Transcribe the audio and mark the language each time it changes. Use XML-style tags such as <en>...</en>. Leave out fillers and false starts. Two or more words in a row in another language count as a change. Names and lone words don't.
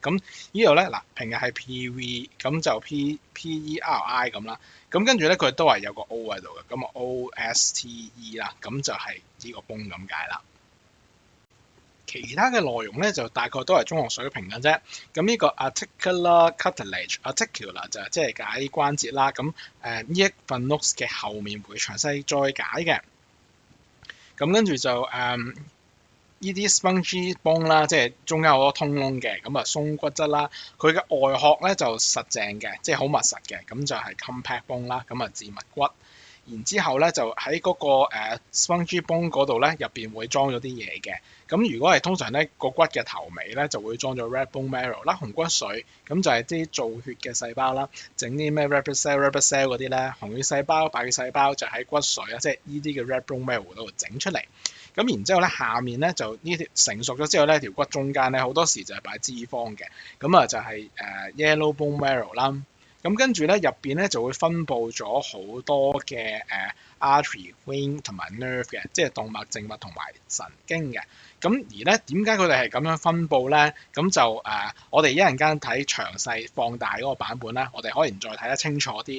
<yue>咁呢度咧嗱，平日係 PV，咁就 PERI 咁啦。咁跟住咧佢都係有個 O 喺度嘅，咁 OSTE 啦，咁就係呢個泵咁解啦。其他嘅內容咧就大概都係中學水平嘅啫。咁呢個</yue> <en>articular cartilage，</en> <yue>articular 就即係解關節啦。咁呢一份 notes 嘅後面會詳細再解嘅。咁跟住就呢啲</yue> <en>spongy bone</en> <yue>啦，即係中間好多通窿嘅，咁啊鬆骨質啦。佢嘅外殼咧就實淨嘅，即係好密實嘅，咁就係</yue> <en>compact bone</en> <yue>啦，咁啊自密骨。然之後咧就喺嗰個</yue> <en>spongy bone</en> <yue>嗰度咧入邊會裝咗啲嘢嘅。咁如果係通常咧個骨嘅頭尾咧就會裝咗</yue> <en>red bone marrow</en> <yue>啦，紅骨髓，咁就係啲造血嘅細胞啦，整啲咩</yue> <en>red blood cell</en> <yue>嗰啲咧，紅血細胞、白血細胞就喺骨髓啊，即係呢啲嘅</yue> <en>red bone marrow</en> <yue>嗰度整出嚟。咁然之後咧下面咧就呢條成熟咗之後咧條骨中間咧好多時就係擺脂肪嘅，咁啊就係</yue> <en>yellow bone marrow</en> <yue>啦。咁跟住咧入邊咧就會分佈咗好多嘅</yue> <en>artery、vein</en> <yue>同埋 nerve 嘅，即係動脈、靜脈同埋神經嘅。咁而咧點解佢哋係咁樣分佈咧？咁就我哋一陣間睇詳細放大嗰個版本啦，我哋可能再睇得清楚啲。</yue>